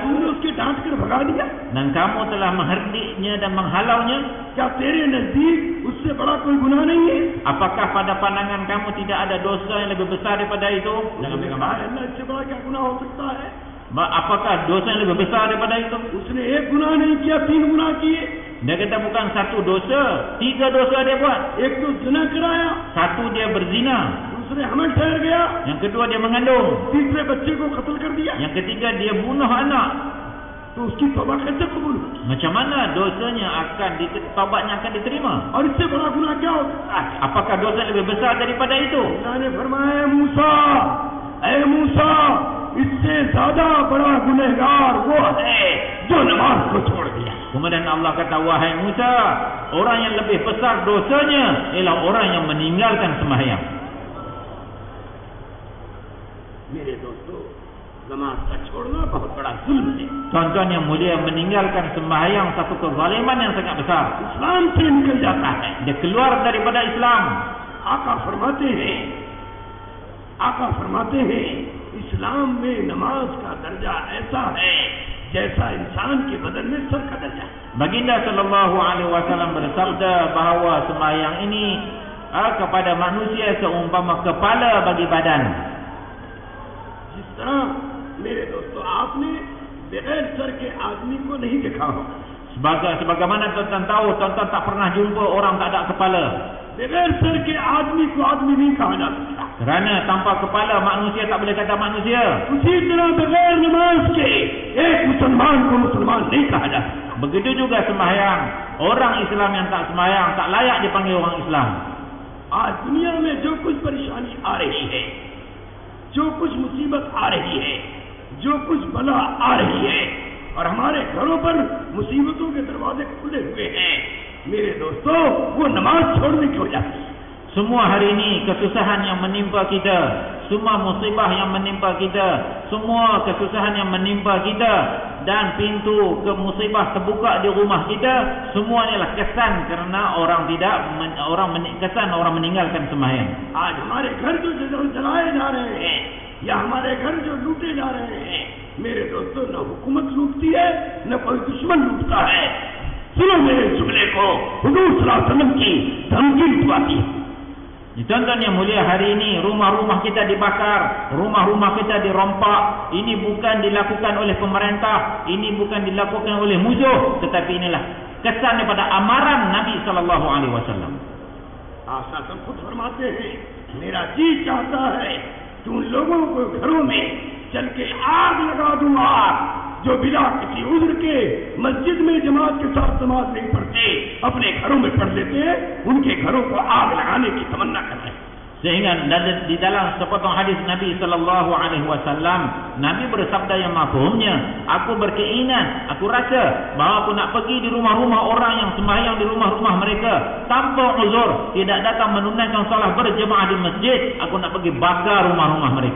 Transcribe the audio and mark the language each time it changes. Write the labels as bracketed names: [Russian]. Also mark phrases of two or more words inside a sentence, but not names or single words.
[Urdu] تُو نے اس کے ڈانٹ کر بھگا دیا, [Malay] dan kamu telah mengherdiknya dan menghalaunya. [Urdu] کیا تیرے نزدیک اس سے بڑا کوئی گناہ نہیں ہے? [Malay] Apakah pada pandangan kamu tidak ada dosa yang lebih besar daripada itu? Jangan [Urdu] اللہ، اس سے بڑا کیا گناہ ہو سکتا ہے? [Malay] Apakah dosa yang lebih besar daripada itu? [Urdu] اس نے ایک گناہ نہیں کیا، 3 گناہ کیے. [Malay] Dia kata bukan satu dosa, 3 dosa dia buat. [Urdu] ایک تو زنا کرایا, [Malay] Satu dia berzina, [Urdu] دوسرے حمل ٹھہر گیا, [Malay] yang kedua dia mengandung, [Urdu] تیسرے بچے کو قتل کر دیا, [Malay] yang ketiga dia bunuh anak. [Urdu] تو اس کی توبہ کیسے قبول ہوگی? [Malay] Macam mana dosanya taubatnya akan diterima? [Urdu] اور اس سے بڑا گناہ کیا ہو سکتا ہے? [Malay] Apakah dosa lebih besar daripada itu? [Urdu] اللہ نے فرمایا، موسیٰ، اے موسیٰ، اس سے زیادہ بڑا گنہگار وہ ہے جو نماز کو چھوڑ دیا. [Malay] Kemudian Allah kata, wahai Musa, orang yang lebih besar dosanya ialah orang yang meninggalkan sembahyang. [Urdu] میرے دوستو، نماز کا چھوڑنا بہت بڑا ظلم ہے. [Malay] Tuan-tuan yang mulia, meninggalkan sembahyang satu kezaliman yang sangat besar. [Urdu] اسلام سے نکل جاتا ہے. [Malay] Dia keluar daripada Islam. [Urdu] آقا فرماتے ہیں، اسلام میں نماز کا درجہ ایسا ہے جیسا انسان کے بدن میں سر کا درجہ. [Malay] Baginda [Arabic] صلى الله عليه وسلم [Malay] bersabda bahawa sembahyang ini kepada manusia seumpama kepala bagi badan. [Urdu] جس طرح میرے دوستو، آپ نے بغیر سر کے آدمی کو نہیں دیکھا ہوگا. [Malay] Sebagaimana tuan-tuan tahu, tuan-tuan tak pernah jumpa orang tak ada kepala. [Urdu] بغیر سر کے آدمی کو آدمی نہیں کہا جا سکتا, [Malay] Kerana tanpa kepala manusia tak boleh kata manusia. [Urdu] اسی طرح بغیر نماز کے ایک مسلمان کو مسلمان نہیں کہا جا سکتا. [Malay] Begitu juga sembahyang, orang Islam yang tak sembahyang tak layak dipanggil orang Islam. [Urdu] آج دنیا میں جو کچھ پریشانی آ رہی ہے، جو کچھ مصیبت آ رہی ہے، جو کچھ بلا آ رہی ہے، اور ہمارے گھروں پر مصیبتوں کے دروازے کھلے ہوئے ہیں، میرے دوستو، وہ نماز چھوڑنے کی وجہ سے. [Malay] Semua hari ini kesusahan yang menimpa kita, semua musibah yang menimpa kita, semua kesusahan yang menimpa kita, dan pintu ke musibah terbuka di rumah kita, semuanya adalah kesan kerana orang meninggalkan sembahyang. [Urdu] آج ہمارے گھر جو جلائے جا رہے ہیں، یا ہمارے گھر جو لوٹے جا رہے ہیں، میرے دوستو، نہ حکومت لوٹتی ہے، نہ کوئی دشمن لوٹتا ہے. سنو میرے جملے کو، حضور [Arabic] صلى الله عليه وسلم [Urdu] کی دھمکی لٹواتی ہے. [Malay] Tuan-tuan yang mulia, hari ini rumah-rumah kita dibakar, rumah-rumah kita dirompak. Ini bukan dilakukan oleh pemerintah, ini bukan dilakukan oleh musuh, tetapi inilah kesan daripada amaran Nabi [Arabic] صلى الله عليه وسلم. [Urdu] آشاسن خود فرماتے ہیں، میرا جی چاہتا ہے کہ ان لوگوں کو گھروں میں چل کے آگ لگا دوں گا جو بنا کسی عذر کے مسجد میں جماعت کے ساتھ نماز نہیں پڑھتے، اپنے گھروں میں پڑھ لیتے ہیں، ان کے گھروں کو آگ لگانے کی تمنا کر رہے ہیں. [Malay] Sehingga di dalam sepotong hadis Nabi [Arabic] صلى الله عليه وسلم, [Malay] Nabi bersabda yang mafhumnya, aku berkeinginan, aku rasa bahawa aku nak pergi di rumah-rumah orang yang sembahyang di rumah-rumah mereka tanpa uzur, tidak datang menunaikan salat berjemaah di masjid, aku nak pergi bakar rumah-rumah mereka.